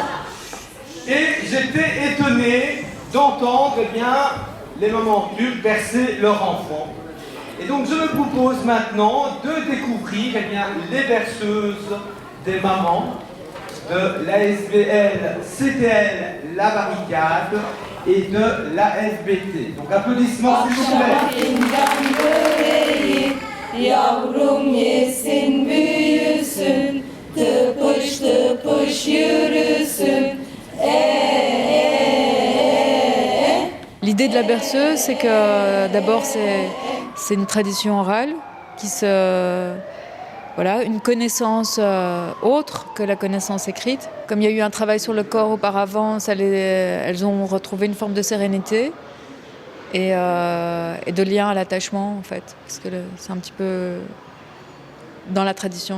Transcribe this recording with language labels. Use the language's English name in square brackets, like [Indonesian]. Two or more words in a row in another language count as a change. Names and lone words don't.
[French] Et j'étais étonné d'entendre les mamans turques bercer leurs enfants. Et donc je me propose maintenant de découvrir les berceuses des mamans de l'ASBL CTL La Barricade et de l'ASBT. Donc applaudissements s'il vous plaît. [Turkish] Yavrum yesin büyüsün, tıpış tıpış yürüsün. [French] L'idée de la berceuse, c'est que d'abord c'est une tradition orale une connaissance autre que la connaissance écrite. Comme il y a eu un travail sur le corps auparavant, elles ont retrouvé une forme de sérénité et de lien à l'attachement en fait, parce que c'est un petit peu dans la tradition.